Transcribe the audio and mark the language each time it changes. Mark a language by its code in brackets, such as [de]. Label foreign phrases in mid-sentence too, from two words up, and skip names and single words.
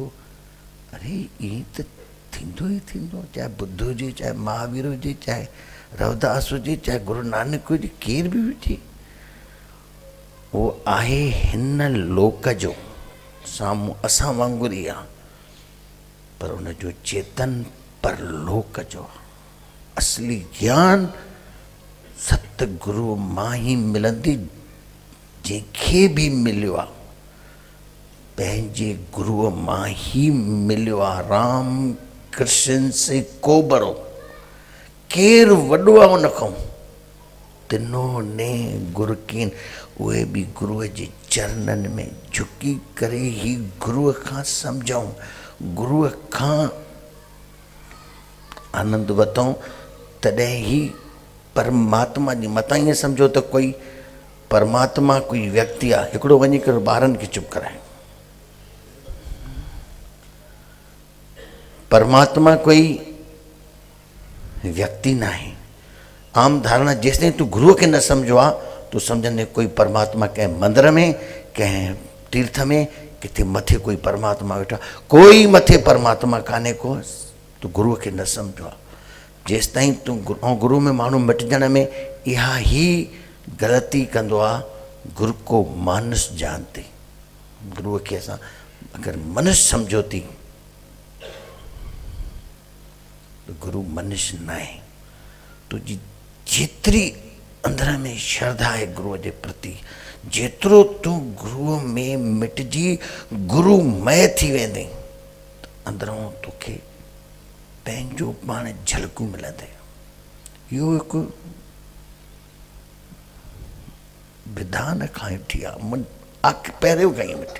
[sd] अरे ईअं त थींदो ई थींदो, चाहे बुद्ध हुजे, चाहे महावीर हुजे, चाहे रविदास हुजे, चाहे गुरु नानक हुजे, केर बि हुजे, उहो आहे हिन लोक जो, साम्हूं असां वांगुरु ई आहे, पर उनजो चेतन परलोक जो आहे। असली ज्ञान सतगुरु मां ई मिलंदी। जंहिंखे बि मिलियो आहे पंहिंजे गुरुअ मां ई मिलियो आहे। [hi] राम कृष्ण से को बड़ो, [sd] केरु वॾो आहे उन खां, तिनो ने गुरु कीन। उहे भी गुरुअ जे चरणनि में झुकी करे ही गुरुअ खां सम्झूं, गुरुअ खां आनंद वठूं, तॾहिं ही परमात्मा जी। मतां ईअं सम्झो त कोई परमात्मा कोई व्यक्ति आहे, हिकिड़ो वञी करे ॿारनि खे चुप कराए। [hi] परमात्मा कोई व्यक्ति ना है। [sd] आम धारणा जेसिताईं तू गुरुअ खे न सम्झो आहे, तू सम्झंदे कोई परमात्मा कंहिं मंदर में, कंहिं तीर्थ में, किथे मथे कोई परमात्मा वेठा। कोई मथे परमात्मा कान्हे को, तू गुरुअ खे न सम्झो आहे। जेसिताईं तू गुरु में माण्हू मिटजण में इहा ही ग़लती कंदो आहे। [hi] गुरु को मानुष जानते, [sd] गुरुअ खे असां अगरि मनुष्य सम्झो थी, तो गुरु मनुष्य न आहे। तुझी जेतिरी अंदर में श्रद्धा है गुरुअ जे प्रति, जेतिरो तू गुरुअ में मिटजी गुरुमय थी वेंदे, अंदरों तोखे पंहिंजो पाण झलकूं मिलंदे। इहो हिकु विधान खां वठी आहे, पहिरियों खां ई वठी।